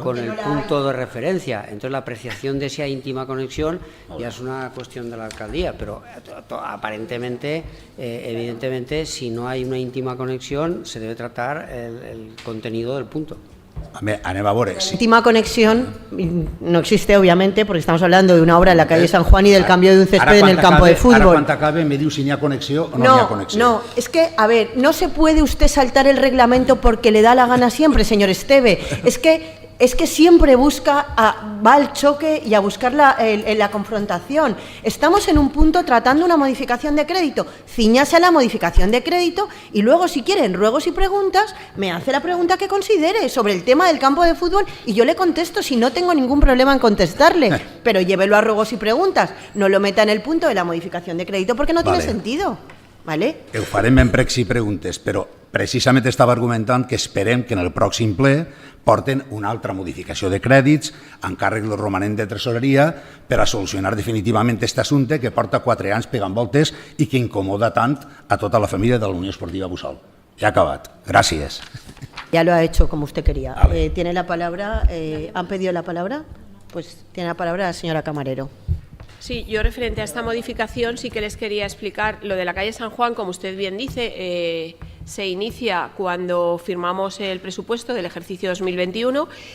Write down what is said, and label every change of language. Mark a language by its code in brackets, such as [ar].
[es] con el punto de referencia. Entonces, la apreciación de si hay íntima conexión ya es una cuestión de la alcaldía, pero aparentemente, evidentemente, si no hay una íntima conexión, se debe tratar el contenido del punto. [ca] Anem a veure. Si... [es] Última conexión no existe, obviamente, porque estamos hablando de una obra en la calle San Juan y del cambio de un césped en el campo de [ca] Ara, [es] fútbol. [ca] quan acabe, me diu si n'hi ha connexió o no n'hi ha connexió. [es] No, es que, a ver, no se puede usted saltar el reglamento porque le da la gana siempre, señor Esteve. Es que siempre va al choque y a buscar la confrontación. Estamos en un punto tratando una modificación de crédito. Ciñase a la modificación de crédito y luego, si quieren ruegos y preguntas, me hace la pregunta que considere sobre el tema del campo de fútbol y yo le contesto si no tengo ningún problema en contestarle. Pero llévelo a ruegos y preguntas. No lo meta en el punto de la modificación de crédito porque no tiene sentido. ¿Vale? [ca] Ho farem en pregs i preguntes, però precisament estava argumentant que esperem que en el pròxim ple porten una altra modificació de crèdits, encàrrec del romanent de tresoreria, per a solucionar definitivament aquest assumpte que porta 4 anys pegant voltes i que incomoda tant a tota la família de la Unió Esportiva Bussol. Ja ha acabat. Gràcies. [es] Ya lo ha hecho como usted quería. Vale. Tiene la palabra, ¿han pedido la palabra? Pues tiene la palabra la señora Camarero. Sí, yo referente a esta modificación sí que les quería explicar lo de la calle San Juan, como usted bien dice, se inicia cuando firmamos el presupuesto del ejercicio 2021.